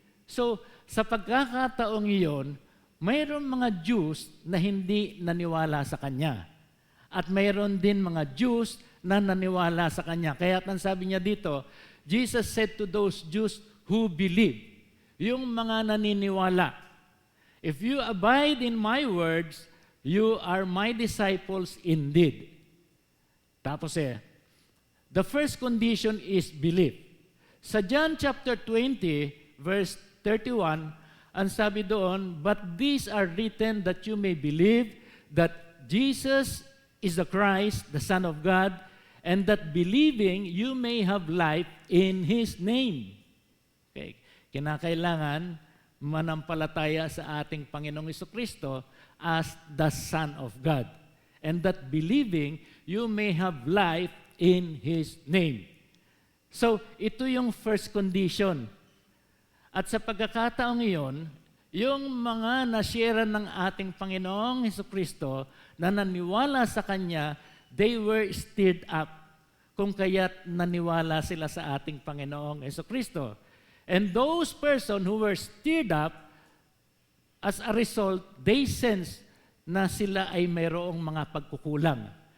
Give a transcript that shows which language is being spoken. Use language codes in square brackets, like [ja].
[tl] So, sa pagkakataong iyon, mayroon mga Jews na hindi naniwala sa Kanya. At mayroon din mga Jews na naniwala sa Kanya. Kaya ang sabi niya dito, [en] Jesus said to those Jews who believe, [tl] yung mga naniniwala, [en] "If you abide in my words, you are my disciples indeed." [tl] Tapos [en] the first condition is belief. Sa John chapter 20, verse 31, [tl] ang sabi doon, [en] "But these are written that you may believe that Jesus is the Christ, the Son of God, and that believing you may have life in His name." Okay. [tl] Kinakailangan manampalataya sa ating Panginoong Jesucristo [en] as the Son of God. And that believing you may have life in His name. [tl] So, ito yung first condition. At sa pagkakataong iyon, yung mga nasyera ng ating Panginoong Jesucristo na naniwala sa Kanya, [en] they were stirred up. [tl] Kung kaya't naniwala sila sa ating Panginoong Jesucristo. [en] And those person who were stirred up, as a result, they sense [tl] na sila ay mayroong mga pagkukulang.